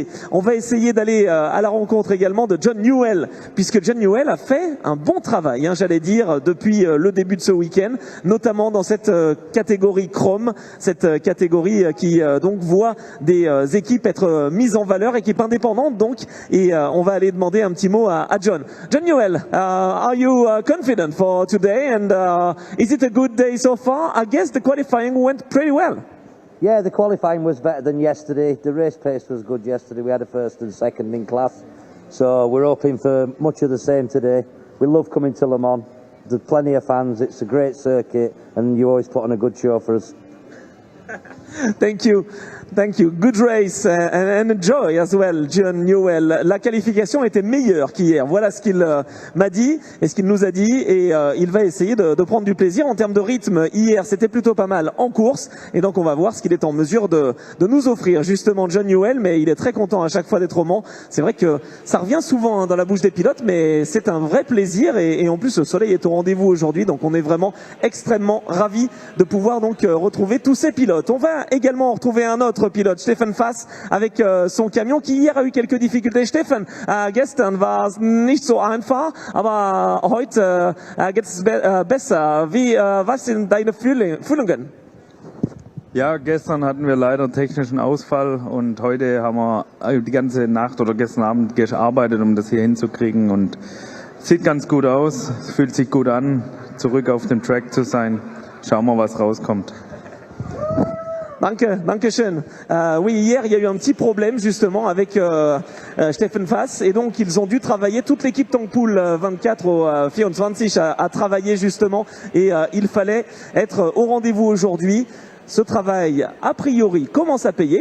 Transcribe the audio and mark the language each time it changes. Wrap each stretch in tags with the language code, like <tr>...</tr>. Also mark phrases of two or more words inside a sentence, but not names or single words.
<fr>On va essayer d'aller à la rencontre également de John Newell, puisque John Newell a fait un bon travail, hein, j'allais dire, depuis le début de ce week-end, notamment dans cette catégorie Chrome, cette catégorie qui donc voit des équipes être mises en valeur, équipes indépendantes donc, et on va aller demander un petit mot à John.</fr> <en>John Newell, are you confident for today, and is it a good day so far? I guess the qualifying went pretty well. Yeah, the qualifying was better than yesterday. The race pace was good yesterday. We had a first and second in class, so we're hoping for much of the same today. We love coming to Le Mans. There's plenty of fans. It's a great circuit, and you always put on a good show for us. Thank you. Thank you. Good race and enjoy as well, John Newell.</en> <fr>La qualification était meilleure qu'hier. Voilà ce qu'il m'a dit et ce qu'il nous a dit. Et il va essayer de prendre du plaisir. En termes de rythme, hier, c'était plutôt pas mal en course. Et donc, on va voir ce qu'il est en mesure de nous offrir, justement, John Newell. Mais il est très content à chaque fois d'être au Mans. C'est vrai que ça revient souvent dans la bouche des pilotes, mais c'est un vrai plaisir. Et en plus, le soleil est au rendez-vous aujourd'hui. Donc, on est vraiment extrêmement ravis de pouvoir donc retrouver tous ces pilotes. On va également retrouver un autre pilote, Stefan Fass, avec son camion qui hier a eu quelques difficultés.</fr> <de>Stefan, gestern war es nicht so einfach, aber heute geht es besser. Was sind deine Fühlungen? Ja, gestern hatten wir leider einen technischen Ausfall und heute haben wir die ganze Nacht oder gestern Abend gearbeitet, um das hier hinzukriegen, und sieht ganz gut aus, es fühlt sich gut an, zurück auf dem Track zu sein. Schauen wir, was rauskommt. Danke schön.</de> <fr>Oui, hier, il y a eu un petit problème justement avec Stefan Fass, et donc ils ont dû travailler, toute l'équipe Tankpool 24 au 24 a travaillé justement, et il fallait être au rendez-vous aujourd'hui. Ce travail, a priori, commence à payer.</fr>